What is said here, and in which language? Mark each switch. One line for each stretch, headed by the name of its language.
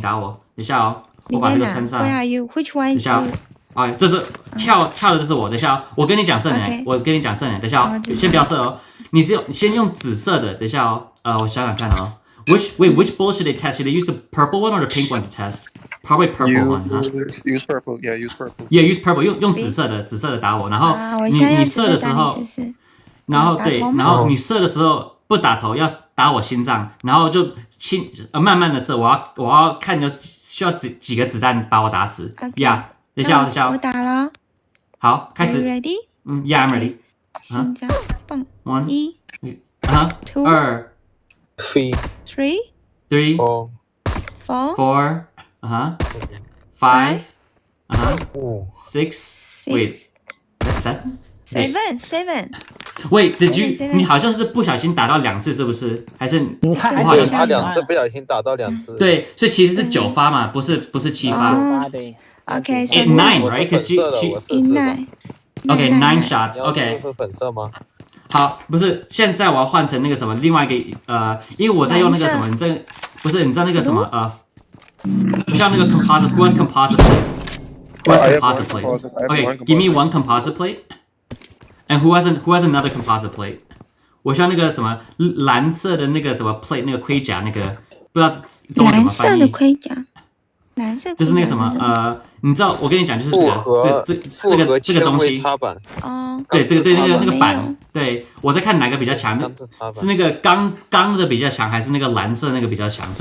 Chinese: 等一下哦，我把这个撑上。
English: Where are you? Which one?
Chinese: 等一下。哎，这是跳的，这是我。等一下，我跟你讲胜点，等一下，先不要射哦。你先用紫色的，等一下哦。我想想看哦。
English: Which bullet should they test? Should they use the purple one or the pink one to test? Probably purple one, huh? Use purple, yeah, use purple. Yeah, use purple.
Chinese: 用紫色的打我，然后你射的时候，然后你射的时候不打头，要打我心脏，然后就慢慢的射，我要看你需要几个子弹把我打死。 Yeah， 等一下。我打了。好，开始。
English: Ready? Yeah, I'm ready.
Chinese: 心脏棒。1 2 3 4 5 5 6
English: Wait, that's
Chinese: 7
English: Wait, did you?
Chinese: 你好像是不小心打到2次，是不是？还是我好像他2次不小心打到2次。对，所以其实是9发嘛，不是7发。对。
English: Okay, so 9, right? Because she nine. Okay, 9 shots. Okay.
Chinese: 是粉色吗？好，不是，现在我要换成那个什么，另外一个因为我在用那个什么，你知道那个什么不像那个 composite,
English: who has composite plates? Who has composite plates? Okay, give me one composite plate. And who has another composite plate?
Chinese: 我需要那个什么蓝色的那个什么 plate 那个盔甲那个，不知道中文怎么翻译。蓝色的盔甲，蓝色就是那个什么你知道我跟你讲就是这个东西。哦。对，这个对那个板，对我在看哪个比较强，是那个钢的比较强，还是那个蓝色那个比较强？